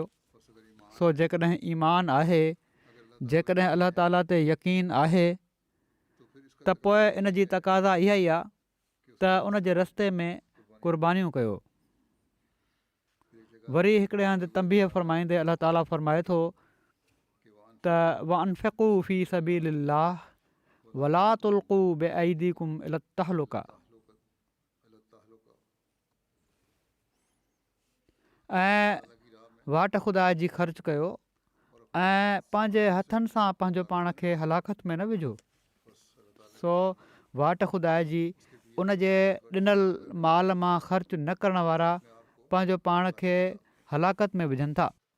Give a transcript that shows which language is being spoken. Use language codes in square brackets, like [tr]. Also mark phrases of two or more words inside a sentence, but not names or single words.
[sd] सो जेकॾहिं ईमान आहे, जेकॾहिं अल्लाह ताला ते यकीन आहे, त पोइ इन जी तक़ाज़ा इहा ई आहे त उन जे रस्ते में क़ुर्बानियूं कयो। वरी हिकिड़े हंधि तंबीह फरमाईंदे अल्लाह ताला फरमाए थो त [ar] وأنفقوا في سبيل الله ولا تلقوا بأيديكم إلى التهلكة, [sd] ऐं वाट खुदा जी ख़र्च कयो ऐं पंहिंजे हथनि सां पंहिंजो पाण खे हलाकत में न विझो। सो वाट खुदा जी उन जे ॾिनल माल मां ख़र्च न करण वारा पंहिंजो पाण खे हलाकत में विझनि था।